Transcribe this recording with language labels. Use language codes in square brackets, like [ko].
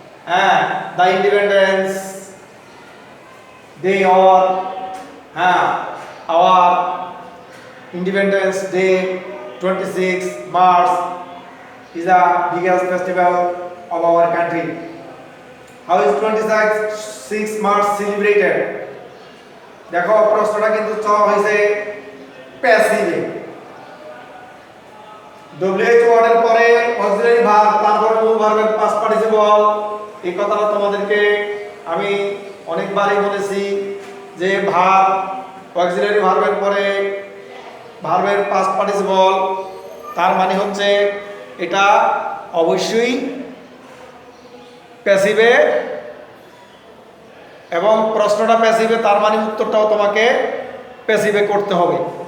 [en] হ্যাঁ, the Independence Day or হ্যাঁ our Independence Day 26 March is the biggest festival of our country. How is 26 March celebrated? [bn] দেখো প্রশ্নটা কিন্তু চাওয়া হয়েছে প্যাসিভে। WH ওয়ার্ডের পরে অক্সিলারি ভার্ব, তারপর মূল ভার্বের পাস্ট পার্টিসিপল। এই কথাটা তোমাদেরকে আমি অনেকবারই বলেছি যে ভার্ব অক্সিলারি ভার্বের পরে ভার্বের পাস্ট পার্টিসিপল, তার মানে হচ্ছে এটা অবশ্যই প্যাসিভে এবং প্রশ্নটা প্যাসিভে, তার মানে উত্তরটাও তোমাকে প্যাসিভে করতে হবে।